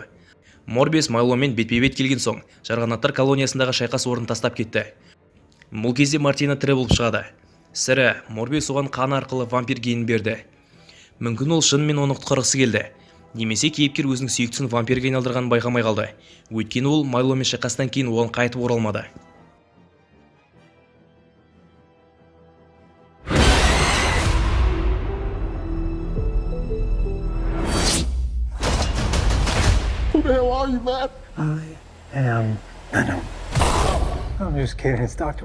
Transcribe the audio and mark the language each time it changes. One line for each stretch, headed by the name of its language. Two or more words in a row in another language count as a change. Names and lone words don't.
Kazakh: Морбиус Майломен бетпе-бет келген соң, жарғанаттар колониясындағы шайқас орнын тастап кетті. Бұл кезде Мартина тірі болып шығады. Сірә, Морбиус оған қан арқылы вампир генін берді. Мүмкін ол шынымен оны құтқарғысы келді. Немесе кейіпкер өзінің сүйіктісін вампирге айналдырғанын байқамай қалды. Өйткені ол Майломен шайқастан кейін оған қайтып оралмады.
English: Who the hell are you, man? I am Venom. I'm just kidding. It's Dr.